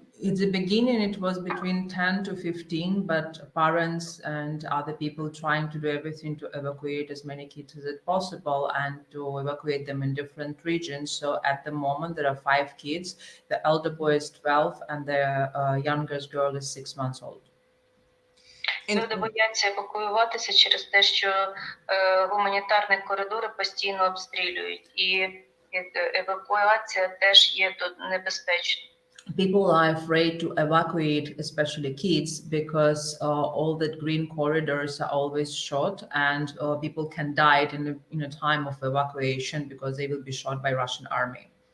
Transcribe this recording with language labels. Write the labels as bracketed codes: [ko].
[en] At the beginning, it was between 10 to 15, but parents and other people trying to do everything to evacuate as many kids as possible and to evacuate them in different regions. So at the moment, there are 5 kids. The elder boy is 12 and the youngest girl is 6 months old. [uk] Люди бояться евакуюватися через те, що гуманітарні коридори постійно обстрілюють, і евакуація теж є небезпечною. [en] People are afraid to evacuate, especially kids, because all the green corridors are always shot, and people can die in a time of evacuation because they will be shot by Russian army.